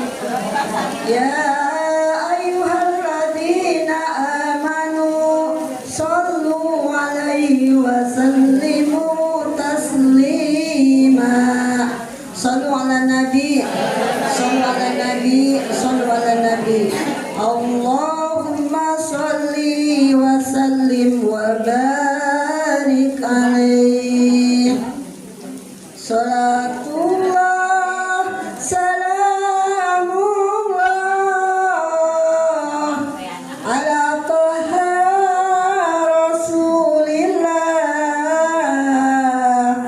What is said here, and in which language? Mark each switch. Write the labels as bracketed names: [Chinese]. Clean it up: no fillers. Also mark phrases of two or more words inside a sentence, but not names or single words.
[Arabic] يا أيها الذين آمنوا صلوا عليه وسلموا تسليما. صلوا على النبي. صلوا على النبي. صلوا على النبي. اللهم صل وسلم وبارك عليه. صلاة الله سلام الله على طه رسول الله.